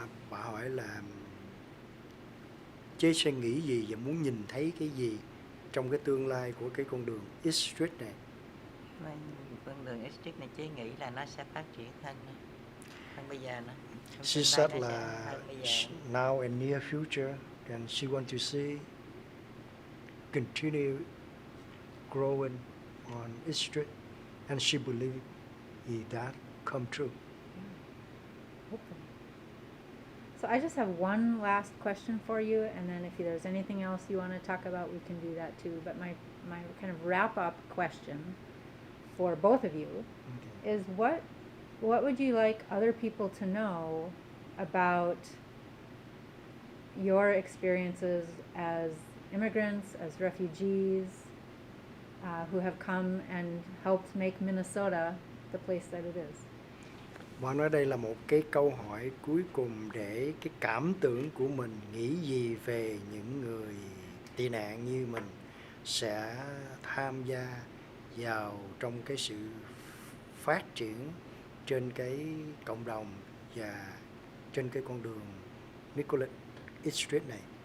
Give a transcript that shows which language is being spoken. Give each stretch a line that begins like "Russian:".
Vietnamese: Bà hỏi là Chế sẽ nghĩ gì và muốn nhìn thấy cái gì trong cái tương lai của cái con đường East Street này? Con đường Street này Chế nghĩ là nó sẽ phát triển hơn bây giờ nữa.
English: She said là now and near future, and she want to see continue growing on East Street, and she believe that come true. Hopefully. So I just have one last question for you, and then if there's anything else you want to talk about, we can do that too. But my kind of wrap-up question for both of you Okay. is what would you like other people to know about your experiences as immigrants, as refugees, who have come and helped make Minnesota the place that it is?
Vietnamese: Và nói đây là một cái câu hỏi cuối cùng để cái cảm tưởng của mình nghĩ gì về những người tị nạn như mình sẽ tham gia vào trong cái sự phát triển trên cái cộng đồng và trên cái con đường Nicollet East Street này.